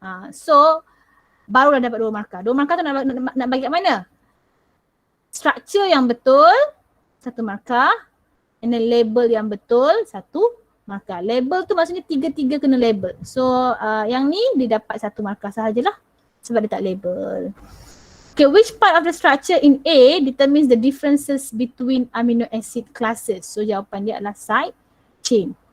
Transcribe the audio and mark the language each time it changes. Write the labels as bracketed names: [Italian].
[Malay] So, barulah dapat 2 markah. 2 markah tu nak bagi kat mana? Structure yang betul, 1 markah. [English] And then [Malay] label yang betul, 1 markah. Label tu maksudnya 3-3 kena label. So, yang ni dia dapat 1 markah sahajalah. Sebab dia tak label. [English] Okay, which part of the structure in A determines the differences between amino acid classes? [Malay] So jawapan dia adalah side chain.